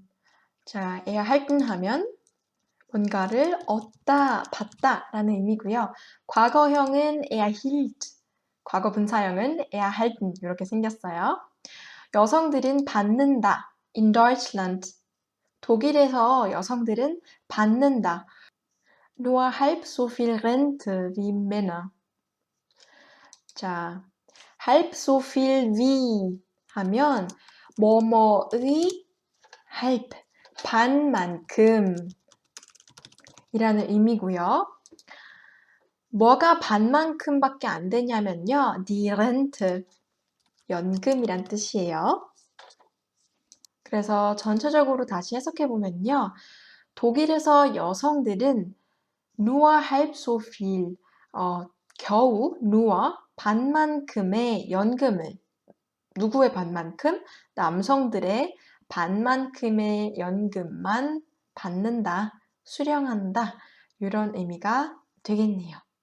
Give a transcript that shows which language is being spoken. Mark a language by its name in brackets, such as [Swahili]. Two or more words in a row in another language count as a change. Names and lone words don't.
[Korean] 자, erhalten 하면 뭔가를 얻다, 받다 라는 의미고요. 과거형은 erhielt, 과거 분사형은 erhalten 이렇게 생겼어요. 여성들은 받는다, [German] in Deutschland. [Korean] 독일에서 여성들은 받는다. [German] Nur halb so viel Rente wie Männer. [Korean] 자, [German] halb so viel wie [Korean] 하면 뭐뭐의 halb, 반만큼 이라는 의미고요. 뭐가 반만큼밖에 안 되냐면요. [German] die Rente, [Korean] 연금이란 뜻이에요. 그래서 전체적으로 다시 해석해보면요. 독일에서 여성들은 [German] nur halb so viel, [Korean] 겨우 nur 반만큼의 연금을, 누구의 반만큼? 남성들의 반만큼의 연금만 받는다, 수령한다, 이런 의미가 되겠네요.